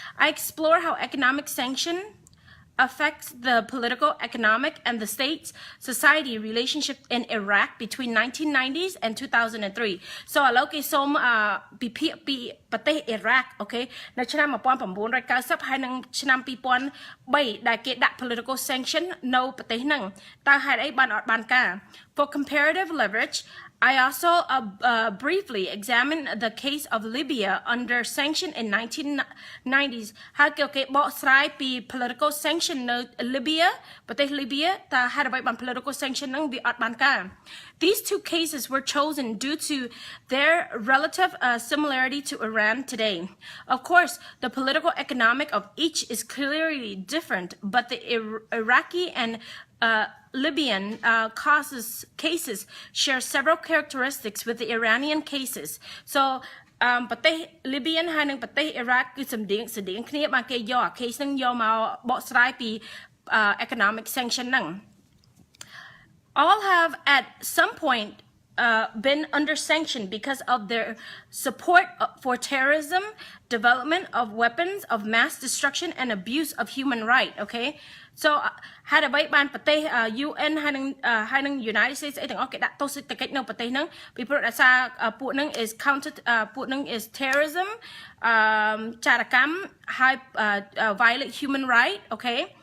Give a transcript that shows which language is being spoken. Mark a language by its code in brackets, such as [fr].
[en] I explore how economic sanction affects the political, economic, and the state's society relationship in Iraq between 1990s and 2003. [km] So ឥឡូវគេសូមពិភាក្សាពីប្រទេស Iraq អូខេនៅឆ្នាំ1990ហើយនឹងឆ្នាំ2003ដែលគេដាក់ political sanction នៅប្រទេសហ្នឹងតើហេតុអីបានអត់បានការ [en] For comparative leverage I also briefly examined the case of Libya under sanction in 1990s. [km] ហើយគេបកស្រាយពី political sanction នៅ Libya ប្រទេស Libya តើហេតុអ្វីបាន political sanction ហ្នឹងវាអត់បានការ [en] These two cases were chosen due to their relative similarity to Iran today. Of course, the political economic of each is clearly different, but the Iraqi and Libyan cases share several characteristics with the Iranian cases. So [km] ប្រទេស Libyan ហើយនិងប្រទេស Iraq គឺស្តៀងគ្នាបានគេយក case ហ្នឹងយកមកបកស្រាយពី economic sanction ហ្នឹង [en] All have at some point been under sanction because of their support for terrorism, development of weapons of mass destruction, and abuse of human rights. [km] Okay, so ហើយអ្វីបានប្រទេស UN ហើយនឹង United States អីទាំងអស់គេដាក់ទោសសេដ្ឋកិច្ចនៅប្រទេសហ្នឹងពីព្រោះដោយសារពួកហ្នឹង is counted ពួកហ្នឹង is terrorism ចារកម្មហើយ violate human rights. Okay,